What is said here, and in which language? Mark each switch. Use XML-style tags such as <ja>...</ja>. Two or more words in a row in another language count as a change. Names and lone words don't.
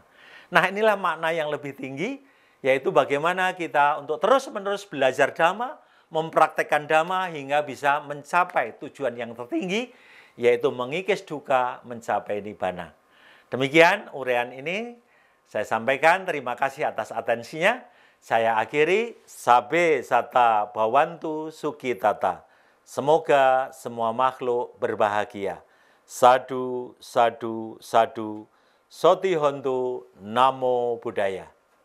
<id>Nah, inilah makna yang lebih tinggi, yaitu bagaimana kita untuk terus-menerus belajar Dhamma, mempraktekkan Dhamma hingga bisa mencapai tujuan yang tertinggi, yaitu mengikis duka, mencapai Nibbana. Demikian uraian ini saya sampaikan. Terima kasih atas atensinya. Saya akhiri,</id> <pi>Sabe Sata Bhawantu Sukhitata.</pi> <id>Semoga semua makhluk berbahagia.</id> <pi>Sadu, sadu, sadu. Soti Hontu, Namo Buddhaya.</pi>